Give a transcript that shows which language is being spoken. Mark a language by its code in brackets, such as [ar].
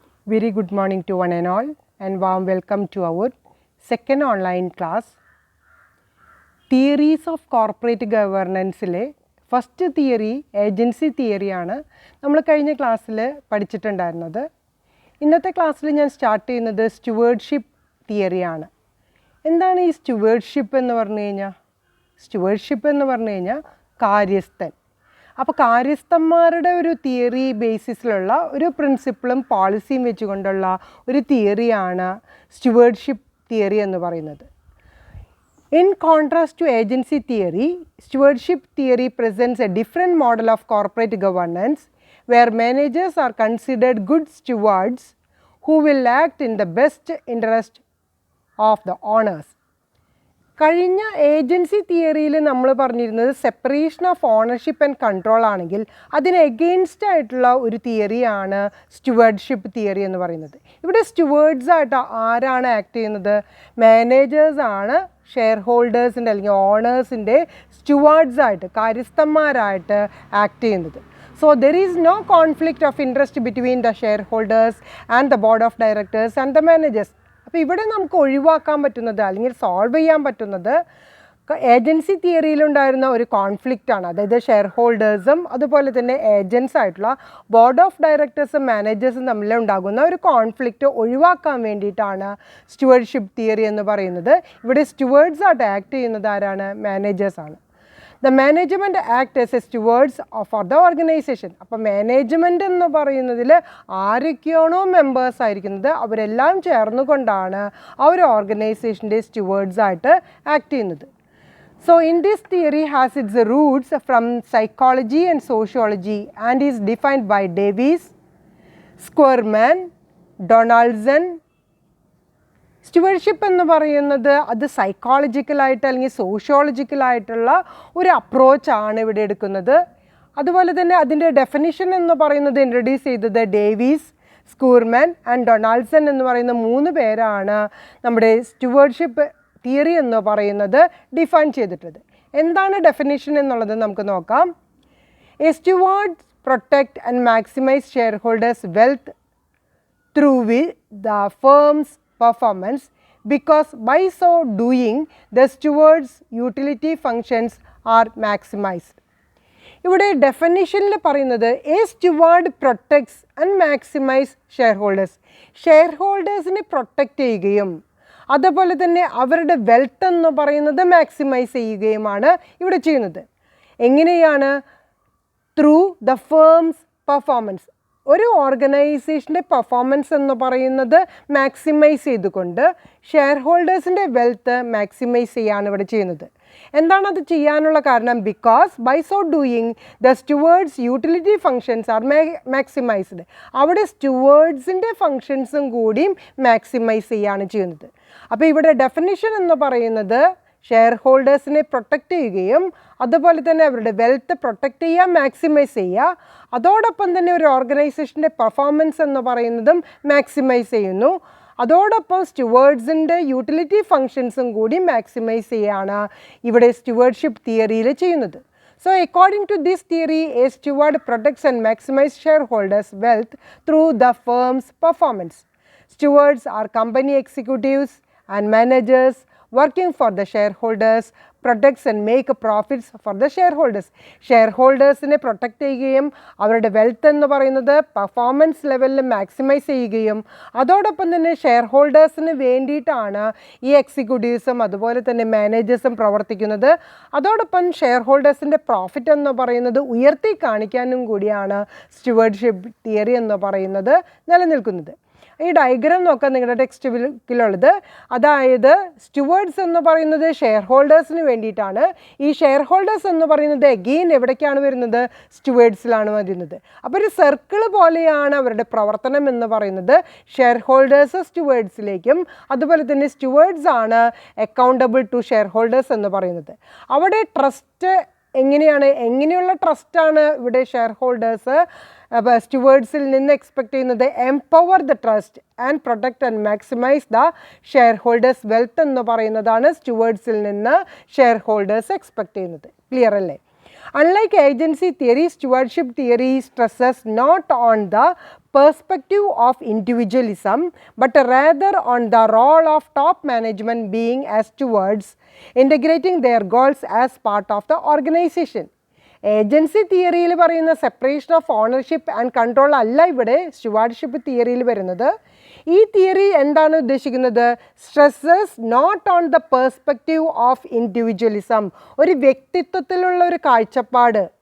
[en] Very good morning to one and all, and warm welcome to our second online class. [ml] Theories of Corporate Governance-le [en] first theory agency theory [ml] ആണ് നമ്മൾ കഴിഞ്ഞ ക്ലാസ്സിൽ പഠിച്ചിട്ടുണ്ടായിരുന്നത്. ഇന്നത്തെ ക്ലാസ്സിൽ ഞാൻ start ചെയ്യുന്നത് stewardship theory ആണ്. എന്താണ് ഈ stewardship എന്ന് പറഞ്ഞു കഴിഞ്ഞാൽ? stewardship എന്ന് പറഞ്ഞു കഴിഞ്ഞാൽ കാര്യസ്ഥൻ. അപ്പോൾ കാര്യസ്ഥന്മാരുടെ ഒരു തിയറി ബേസിസിലുള്ള ഒരു പ്രിൻസിപ്പിളും പോളിസിയും വെച്ചുകൊണ്ടുള്ള ഒരു തിയറിയാണ് സ്റ്റുവേർഡ്ഷിപ്പ് തിയറി എന്ന് പറയുന്നത്. [en] In contrast to agency theory, stewardship theory presents a different model of corporate governance where managers are considered good stewards who will act in the best interest of the owners. [ml] കഴിഞ്ഞ agency തിയറിയിൽ നമ്മൾ പറഞ്ഞിരുന്നത് separation of ownership and control ആണെങ്കിൽ അതിന് against ആയിട്ടുള്ള ഒരു തിയറിയാണ് stewardship theory എന്ന് പറയുന്നത്. ഇവിടെ സ്റ്റുവേർഡ്സ് ആയിട്ട് ആരാണ് ആക്ട് ചെയ്യുന്നത്? മാനേജേഴ്സാണ് ഷെയർ ഹോൾഡേഴ്സിൻ്റെ അല്ലെങ്കിൽ ഓണേഴ്സിൻ്റെ സ്റ്റുവാർഡ്സായിട്ട് കാര്യസ്ഥന്മാരായിട്ട് ആക്ട് ചെയ്യുന്നത്. [en] So there is no conflict of interest between the shareholders and the board of directors and the managers. [ml] അപ്പോൾ ഇവിടെ നമുക്ക് ഒഴിവാക്കാൻ പറ്റുന്നത് അല്ലെങ്കിൽ സോൾവ് ചെയ്യാൻ പറ്റുന്നത് ഏജൻസി തിയറിയിലുണ്ടായിരുന്ന ഒരു കോൺഫ്ലിക്റ്റാണ്. അതായത് ഷെയർ ഹോൾഡേഴ്സും അതുപോലെ തന്നെ ഏജൻസ് ആയിട്ടുള്ള ബോർഡ് ഓഫ് ഡയറക്ടേഴ്സും മാനേജേഴ്സും തമ്മിലുണ്ടാകുന്ന ഒരു കോൺഫ്ലിക്റ്റ് ഒഴിവാക്കാൻ വേണ്ടിയിട്ടാണ് സ്റ്റുവേർഡ്ഷിപ്പ് തിയറി എന്ന് പറയുന്നത്. ഇവിടെ സ്റ്റുവേർഡ്സ് ആയിട്ട് ആക്ട് ചെയ്യുന്നത് ആരാണ്? മാനേജേഴ്സാണ്. [en] The management act as a stewards for the organization. [ml] അപ്പോൾ മാനേജ്മെൻറ്റ് എന്ന് പറയുന്നതിൽ ആരൊക്കെയാണോ മെമ്പേഴ്സ് ആയിരിക്കുന്നത് അവരെല്ലാം ചേർന്നുകൊണ്ടാണ് ആ ഒരു ഓർഗനൈസേഷൻ്റെ സ്റ്റുവേർഡ്സ് ആയിട്ട് ആക്ട് ചെയ്യുന്നത്. [en] So in this theory has its roots from psychology and sociology and is defined by Davies, Squirman, Donaldson. [ml] Stewardship എന്ന് പറയുന്നത് അത് സൈക്കോളജിക്കലായിട്ട് അല്ലെങ്കിൽ സോഷ്യോളജിക്കലായിട്ടുള്ള ഒരു അപ്രോച്ചാണ് ഇവിടെ എടുക്കുന്നത്. അതുപോലെ തന്നെ അതിൻ്റെ ഡെഫിനിഷൻ എന്ന് പറയുന്നത് ഇൻട്രൊഡ്യൂസ് ചെയ്തത് ഡേവീസ്, സ്കൂർമാൻ ആൻഡ് ഡൊണാൾഡ്സൺ എന്ന് പറയുന്ന 3 പേരാണ് നമ്മുടെ സ്റ്റുവേർഡ്ഷിപ്പ് തിയറി എന്ന് പറയുന്നത് ഡിഫൈൻ ചെയ്തിട്ടുള്ളത്. എന്താണ് ഡെഫിനിഷൻ എന്നുള്ളത് നമുക്ക് നോക്കാം. [en] A steward protect and maximise shareholders wealth through the firm's performance because by so doing the steward's utility functions are maximized. [ml] ഇവിടെ ഡെഫിനിഷനിൽ പറയുന്നത് [en] A steward protects and maximise shareholders. [ml] Share ഹോൾഡേഴ്സിനെ protect ചെയ്യുകയും അതുപോലെ തന്നെ അവരുടെ wealth എന്ന് പറയുന്നത് maximise ചെയ്യുകയുമാണ് ഇവിടെ ചെയ്യുന്നത്. എങ്ങനെയാണ്? [en] Through the firm's performance. [ml] ഒരു ഓർഗനൈസേഷൻ്റെ പെർഫോമൻസ് എന്ന് പറയുന്നത് മാക്സിമൈസ് ചെയ്തുകൊണ്ട് ഷെയർ ഹോൾഡേഴ്സിൻ്റെ വെൽത്ത് മാക്സിമൈസ് ചെയ്യാണ് ഇവിടെ ചെയ്യുന്നത്. എന്താണത് ചെയ്യാനുള്ള കാരണം? [en] Because by so doing the steward's utility functions are maximised. [ml] അവിടെ സ്റ്റുവേർഡ്സിൻ്റെ ഫങ്ഷൻസും കൂടിയും മാക്സിമൈസ് ചെയ്യാണ് ചെയ്യുന്നത്. അപ്പോൾ ഇവിടെ ഡെഫിനിഷൻ എന്ന് പറയുന്നത് ഷെയർ ഹോൾഡേഴ്സിനെ പ്രൊട്ടക്റ്റ് ചെയ്യുകയും അതുപോലെ തന്നെ അവരുടെ വെൽത്ത് പ്രൊട്ടക്റ്റ് ചെയ്യുക, മാക്സിമൈസ് ചെയ്യുക. അതോടൊപ്പം തന്നെ ഒരു ഓർഗനൈസേഷൻ്റെ പെർഫോമൻസ് എന്ന് പറയുന്നതും മാക്സിമൈസ് ചെയ്യുന്നു. അതോടൊപ്പം സ്റ്റുവേർഡ്സിൻ്റെ യൂട്ടിലിറ്റി ഫങ്ഷൻസും കൂടി മാക്സിമൈസ് ചെയ്യുകയാണ് ഇവിടെ സ്റ്റുവേർഡ്ഷിപ്പ് തിയറിയിൽ ചെയ്യുന്നത്. [en] So according to this theory, a steward protects and maximizes shareholders' wealth through the firm's performance. Stewards are company executives and managers working for the shareholders, protects and make profits for the shareholders. [ml] ഷെയർഹോൾഡേഴ്സിനെ protect ചെയ്യുകയും അവരുടെ wealth എന്ന് പറയുന്നത് performance ലെവലിൽ maximise ചെയ്യുകയും അതോടൊപ്പം തന്നെ share ഹോൾഡേഴ്സിന് വേണ്ടിയിട്ടാണ് ഈ എക്സിക്യൂട്ടീവ്സും അതുപോലെ തന്നെ മാനേജേഴ്സും പ്രവർത്തിക്കുന്നത്. അതോടൊപ്പം ഷെയർ ഹോൾഡേഴ്സിൻ്റെ പ്രോഫിറ്റ് എന്ന് പറയുന്നത് ഉയർത്തി കാണിക്കാനും കൂടിയാണ് സ്റ്റുവേർഡ്ഷിപ്പ് തിയറി എന്ന് പറയുന്നത് നിലനിൽക്കുന്നത്. ഈ ഡയഗ്രാം നോക്കാം നിങ്ങളുടെ ടെക്സ്റ്റ് ബുക്കിലുള്ളത്. അതായത് സ്റ്റുവേർഡ്സ് എന്ന് പറയുന്നത് ഷെയർ ഹോൾഡേഴ്സിന് വേണ്ടിയിട്ടാണ്. ഈ ഷെയർ ഹോൾഡേഴ്സ് എന്ന് പറയുന്നത് എഗെയിൻ എവിടേക്കാണ് വരുന്നത്? സ്റ്റുവേർഡ്സിലാണ് വരുന്നത്. അപ്പോൾ ഒരു സർക്കിൾ പോലെയാണ് അവരുടെ പ്രവർത്തനം എന്ന് പറയുന്നത്. ഷെയർ ഹോൾഡേഴ്സ് സ്റ്റുവേർഡ്സിലേക്കും അതുപോലെ തന്നെ സ്റ്റുവേർഡ്സ് ആണ് [en] accountable to shareholders [ml] എന്ന് പറയുന്നത്. അവിടെ ട്രസ്റ്റ് എങ്ങനെയുള്ള ട്രസ്റ്റാണ് ഇവിടെ ഷെയർ ഹോൾഡേഴ്സ് സ്റ്റുവേർഡ്സിൽ നിന്ന് എക്സ്പെക്ട് ചെയ്യുന്നത്? [en] empower the trust and protect and maximise the shareholders wealth [ml] എന്ന് പറയുന്നതാണ് സ്റ്റുവേർഡ്സിൽ നിന്ന് ഷെയർ ഹോൾഡേഴ്സ് എക്സ്പെക്ട് ചെയ്യുന്നത്. ക്ലിയർ അല്ലേ? [en] Unlike agency theory, stewardship theory stresses not on the perspective of individualism, but rather on the role of top management being as stewards, integrating their goals as part of the organization. [ml] Agency തിയറിയിൽ പറയുന്ന separation of ownership and control അല്ല ഇവിടെ stewardship തിയറിയിൽ വരുന്നത്. ഈ theory എന്താണ് ഉദ്ദേശിക്കുന്നത്? [en] stresses not on the perspective of individualism, [ml] ഒരു വ്യക്തിത്വത്തിലുള്ള ഒരു കാഴ്ചപ്പാട്.